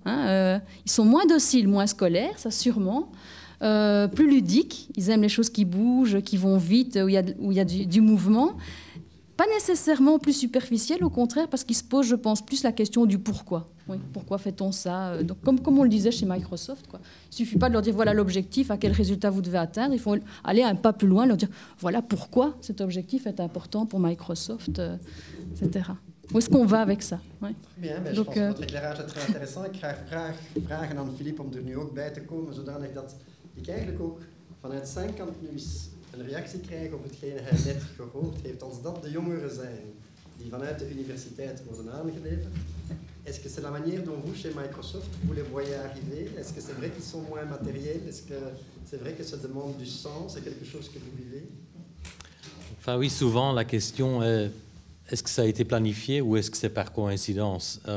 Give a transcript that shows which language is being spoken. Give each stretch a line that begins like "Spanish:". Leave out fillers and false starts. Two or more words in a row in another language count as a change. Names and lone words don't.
French: Ils sont moins dociles, moins scolaires, ça sûrement, plus ludiques, ils aiment les choses qui bougent, qui vont vite, où il y a du mouvement, pas nécessairement plus superficiels, au contraire, parce qu'ils se posent, je pense, plus la question du pourquoi. Oui, pourquoi fait-on ça? Donc, comme on le disait chez Microsoft, quoi. Il ne suffit pas de leur dire voilà l'objectif, à quel résultat vous devez atteindre, il faut aller un pas plus loin, leur dire voilà pourquoi cet objectif est important pour Microsoft, etc. Hoe est-ce qu'on va avec ça? Très bien, je pense
Dutch: dat het éclairage is
French: très intéressant.
Dutch: Ik ga vragen aan Philippe om er nu ook bij te komen, zodanig dat ik eigenlijk ook vanuit zijn kant nu eens een reactie krijg op hetgene hij net gehoord heeft. Als dat de jongeren zijn die vanuit de universiteit worden aangeleverd,
French: est-ce que c'est la manière dont vous, chez Microsoft, vous les voyez arriver? Est-ce que c'est vrai qu'ils sont moins matériels? Est-ce que c'est vrai que ça demande du sens? C'est quelque chose que vous vivez? Enfin oui, souvent la question est est-ce que ça a été planifié ou est-ce que c'est par coïncidence?